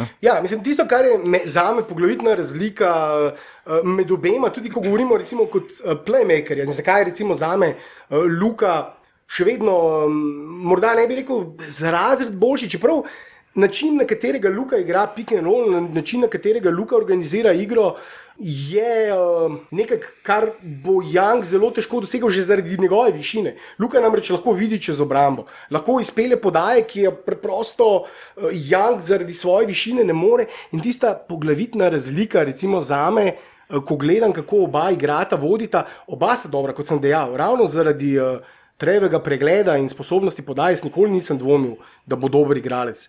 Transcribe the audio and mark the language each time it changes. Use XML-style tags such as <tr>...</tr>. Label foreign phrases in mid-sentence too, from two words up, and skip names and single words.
<sl>Ja, mislim, tisto, kar je zame poglavitna razlika med obema, tudi ko govorimo recimo kot playmakerja, zakaj je recimo zame Luka še vedno, morda ne bi rekel, za razred boljši, čeprav način, na katerega Luka igra</sl> <en>pick and roll,</en> <sl>način, na katerega Luka organizira igro, je nekaj, kar bo Young zelo težko dosegel že zaradi njegove višine. Luka namreč lahko vidi čez obrambo, lahko izpelje podaje, ki je preprosto Young zaradi svoje višine ne more, in tista poglavitna razlika, recimo zame, ko gledam, kako oba igrata, vodita, oba sta dobra, kot sem dejal, ravno zaradi Trejevega pregleda in sposobnosti podaje, nikoli nisem dvomil, da bo dober igralec.</sl>